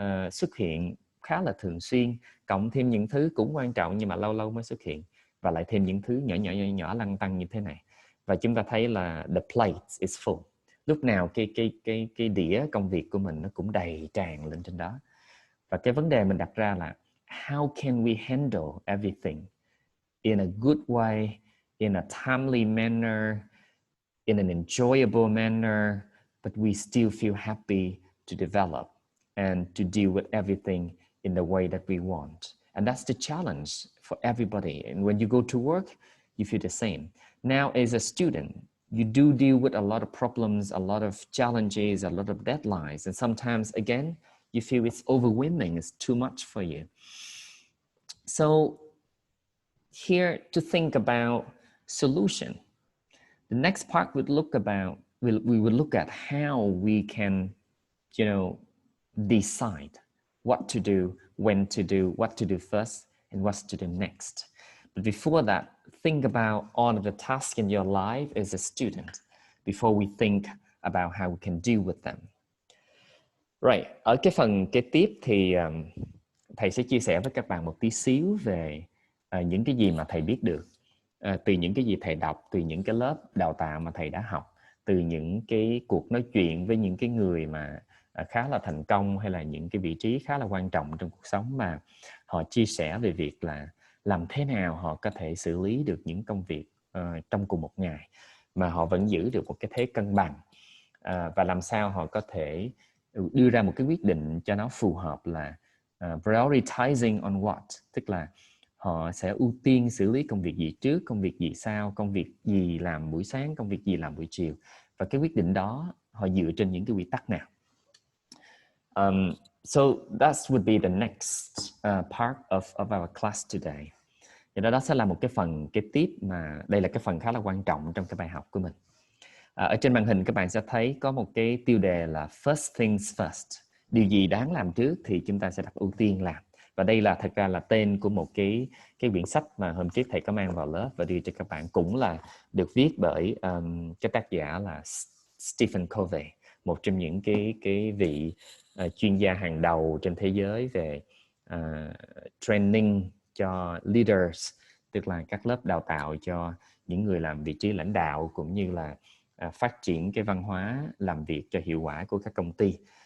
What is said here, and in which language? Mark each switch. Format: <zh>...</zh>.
<vi>xuất hiện khá là thường xuyên, cộng thêm những thứ cũng quan trọng nhưng mà lâu lâu mới xuất hiện, và lại thêm những thứ nhỏ lăn tăn như thế này. Và chúng ta thấy là</vi> <en>the plate is full.</en> <vi>Lúc nào cái đĩa công việc của mình nó cũng đầy tràn lên trên đó. Và cái vấn đề mình đặt ra là</vi> <en>how can we handle everything in a good way, in a timely manner, in an enjoyable manner, but we still feel happy to develop and to deal with everything in the way that we want. And that's the challenge for everybody. And when you go to work, you feel the same. Now, as a student, you do deal with a lot of problems, a lot of challenges, a lot of deadlines. And sometimes, again, you feel it's overwhelming, it's too much for you. So here to think about solution. The next part would look about, we would look at how we can, decide what to do, when to do, what to do first, and what to do next. But before that, think about all of the tasks in your life as a student before we think about how we can deal with them.</en> <vi>Right, ở cái phần kế tiếp thì thầy sẽ chia sẻ với các bạn một tí xíu về những cái gì mà thầy biết được, từ những cái gì thầy đọc, từ những cái lớp đào tạo mà thầy đã học, từ những cái cuộc nói chuyện với những cái người mà khá là thành công hay là những cái vị trí khá là quan trọng trong cuộc sống, mà họ chia sẻ về việc là làm thế nào họ có thể xử lý được những công việc trong cùng một ngày mà họ vẫn giữ được một cái thế cân bằng, và làm sao họ có thể đưa ra một cái quyết định cho nó phù hợp là</vi> <en>prioritizing on what,</en> <vi>tức là họ sẽ ưu tiên xử lý công việc gì trước, công việc gì sau, công việc gì làm buổi sáng, công việc gì làm buổi chiều, và cái quyết định đó họ dựa trên những cái quy tắc nào.</vi> <en>So that would be the next part of our class today.</en> <vi>Thì đó sẽ là một cái phần kế tiếp, mà đây là cái phần khá là quan trọng trong cái bài học của mình. Ở trên màn hình các bạn sẽ thấy có một cái tiêu đề là First Things First. Điều gì đáng làm trước thì chúng ta sẽ đặt ưu tiên làm. Và đây là thật ra là tên của một cái quyển sách mà hôm trước thầy có mang vào lớp và đưa cho các bạn, cũng là được viết bởi cái tác giả là Stephen Covey, một trong những cái vị chuyên gia hàng đầu trên thế giới về training cho leaders, tức là các lớp đào tạo cho những người làm vị trí lãnh đạo, cũng như là phát triển cái văn hóa làm việc cho hiệu quả của các công ty.</vi>